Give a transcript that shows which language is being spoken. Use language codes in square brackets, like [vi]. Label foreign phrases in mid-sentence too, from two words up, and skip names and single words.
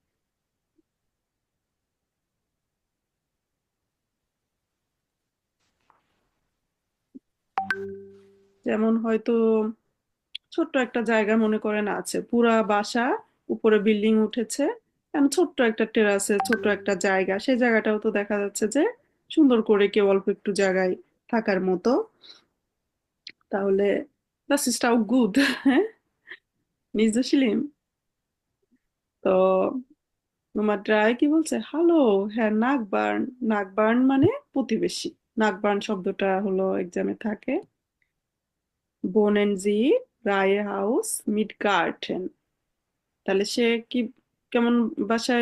[bn] যেমন হয়তো ছোট্ট একটা জায়গা মনে করেন আছে, পুরা বাসা, উপরে বিল্ডিং উঠেছে, ছোট্ট একটা টেরাসে ছোট্ট একটা জায়গা, সেই জায়গাটাও তো দেখা যাচ্ছে যে সুন্দর করে কেউ অল্প একটু জায়গায় থাকার মতো। [de] তাহলে das ist auch gut. হ্যাঁ, nicht so schlimm. [bn] তো Nummer 3 কি বলছে? হ্যালো হ্যাঁ নাগবার্ন। নাগবার্ন মানে প্রতিবেশী। নাগবার্ন শব্দটা হলো এক্সামে থাকে। [de] Wohnen Sie Reihe Haus mit Garten. [bn] তাহলে সে কি কেমন বাসায়?